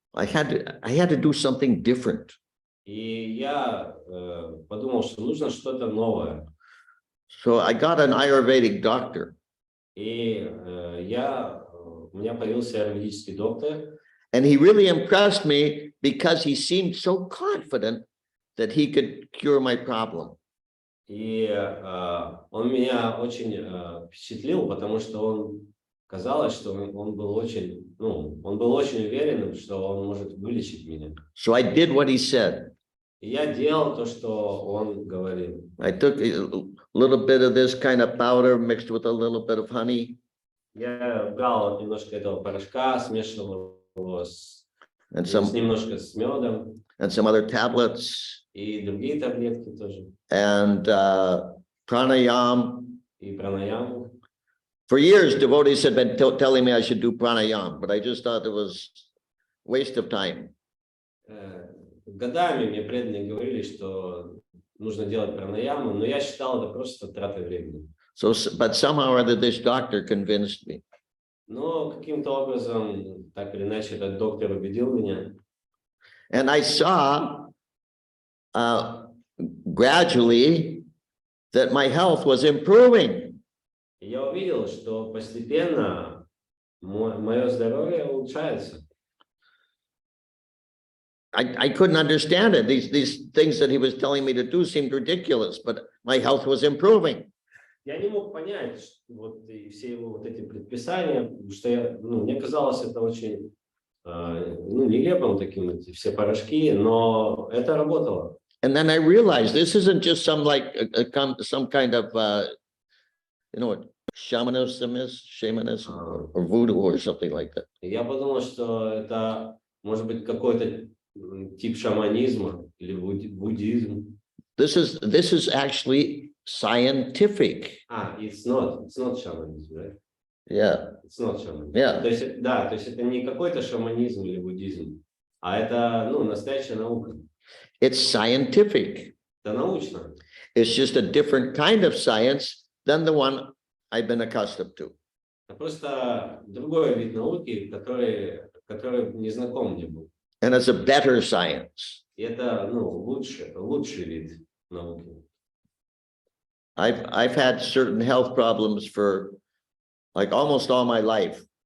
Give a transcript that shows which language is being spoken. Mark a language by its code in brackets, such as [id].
[en] I had to do something different. [ru] И я подумал, что нужно что-то новое. [en] So I got an Ayurvedic doctor. [ru] И у меня появился аюрведический доктор. [en] And he really impressed me because he seemed so confident that he could cure my problem. [ru] И он меня очень впечатлил, потому что казалось, что он был очень уверенным, что он может вылечить меня. [en] So I did what he said. [ru] И я делал то, что он говорил. [en] I took a little bit of this kind of powder mixed with a little bit of honey. [ru] Я брал немножко этого порошка, смешивал его немножко с медом. [en] And some other tablets. [ru] И другие таблетки тоже. [en] And pranayam. [ru] И пранаяму. [en] For years, devotees had been telling me I should do pranayam, but I just thought it was a waste of time. [ru] Годами мне преданные говорили, что нужно делать пранаяму, но я считал это просто тратой времени. [en] But somehow or other, this doctor convinced me. [ru] Но каким-то образом, так или иначе, этот доктор убедил меня. [en] And I saw gradually that my health was improving. [ru] Я увидел, что постепенно мое здоровье улучшается. [en] I couldn't understand it. These things that he was telling me to do seemed ridiculous, but my health was improving. [ru] Я не мог понять все его эти предписания, потому что мне казалось это очень нелепым таким, все порошки, но это работало. [en] And then I realized this isn't just some kind of shamanism or voodoo or something like that. [ru] Я подумал, что это может быть какой-то тип шаманизма или буддизм. [en] This is actually scientific. It's not shamanism, right? Yeah, It's not shaman. yeah. [ru] То есть, да, то есть это не какой-то шаманизм или буддизм, а это, ну, настоящая наука. [en] It's scientific. [ru] Это научно. [en] It's just a different kind of science than the one I've been accustomed to. [ru] Это просто другой вид науки, который не знаком мне был. [en] And it's a better science. [ru] И это, ну, лучший вид науки. [en] I've had certain health problems for like almost all my life.